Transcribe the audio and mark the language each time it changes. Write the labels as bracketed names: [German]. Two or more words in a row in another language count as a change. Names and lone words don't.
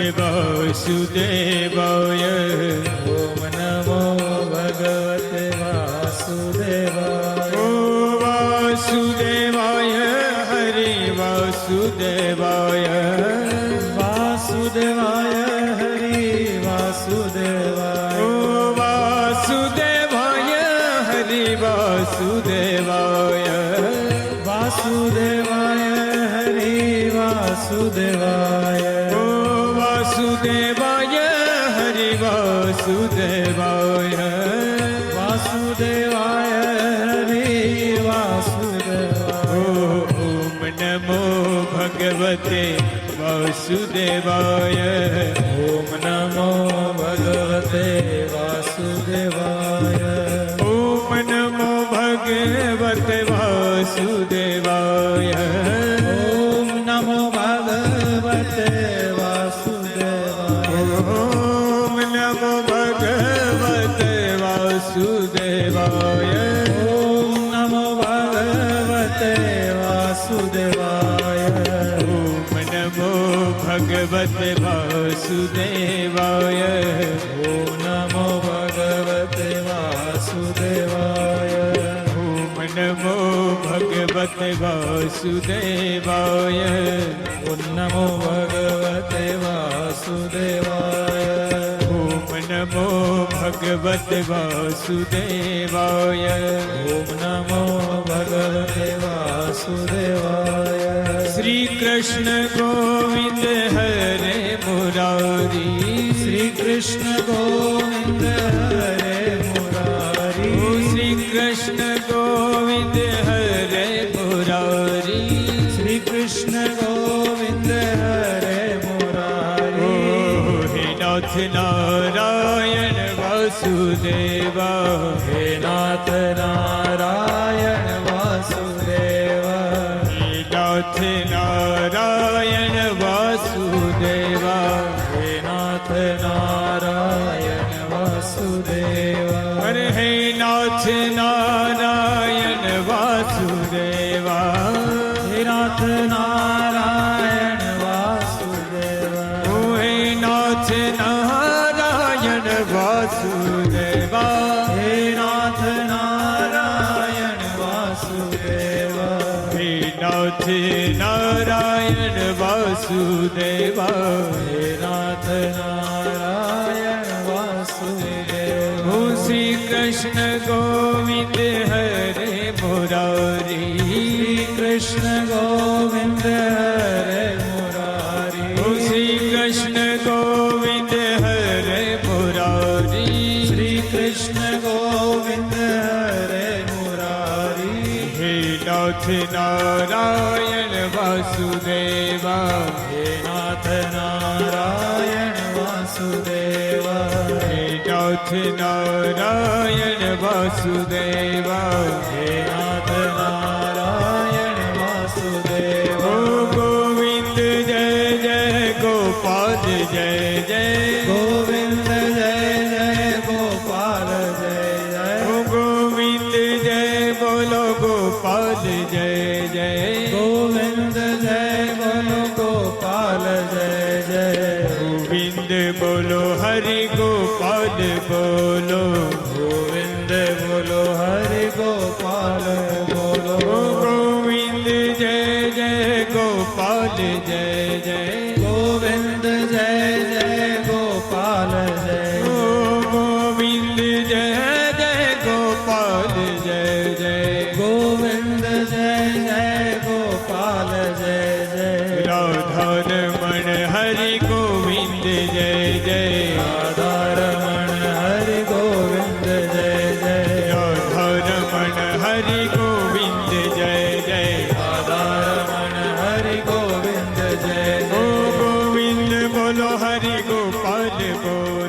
[Sanskrit] वासुदेवाय ओम नमो भगवते वासुदेवाय वासुदेवाय हरि वासुदेवाय वासुदेवाय हरि वासुदेवाय वासुदेवाय हरि वासुदेवाय वासुदेवाय हरि वासुदेवाय वासुदेवाय हरि वासुदेवाय वासुदेवाय नमो भगवते वासुदेवाय ओम नमो भगवते वासुदेवाय ओम नमो भगवते वासुदेवाय ओम नमो भगवते वासुदेवाय ओम नमो भगवते वासुदेवाय ओम नमो भगवते वासुदेवाय ओम नमो भगवते वासुदेवाय ओम नमो भगवते वासुदेवाय ओम नमो भगवते वासुदेवाय ओम नमो भगवते वासुदेवाय ओम नमो भगवते वासुदेवाय ओम नमो भगवते वासुदेवाय [Hindi] श्री कृष्ण गोविंद हरे मुरारी श्री कृष्ण गोविंद हरे मुरारी श्री कृष्ण गोविंद हरे मुरारी श्री कृष्ण गोविंद हरे मुरारी हे नाथ नारायण वासुदेवा हे नाथ नारायण वासुदेवा हे नाथ नारायण वासुदेवा हे नाथ नारायण वासुदेवा अरे हे नाथ नारायण वासुदेवा हे नाथ नारायण वासुदेवा ओ हे नाथ नारायण वासुदेवा हे नाथ नारायण वासुदेवा हे नाथ नारायण वासुदेवा हे नाथ नारायण वासुदेवा ओ श्री कृष्ण गोविंद हरे मुरारी श्री कृष्ण गोविंद हरे मुरारी ओ श्री कृष्ण गोविंद हरे मुरारी श्री कृष्ण गोविंद हरे मुरारी हे नाथ नारायण वासुदेवा हे नाथ नारायण वासुदेवा हे नाथ नारायण वासुदेवा हे नाथ नारायण वासुदेवा ओ गोविंद जय जय गोपाल जय जय गोविंद जय जय गोपाल जय जय ओ गोविंद जय बोलो गोपाल जय जय गोविंद जय बोलो गोपाल जय जय गोविंद बोलो हरि गोपाल बोलो गोविंद बोलो हरि गोपाल बोलो ओ गोविंद जय जय गोपाल जय जय गोविंद जय जय गोपाल जय ओ गोविंद जय जय गोपाल जय जय गोविंद जय जय गोपाल जय जय राधा रमण हरि गोविंद जय जय राधा रमण हरि गोविंद जय जय राधा रमण हरि गोविंद जय जय राधा रमण हरि गोविंद जय ओ જય गोविंद बोलो हरि गोपाल बोलो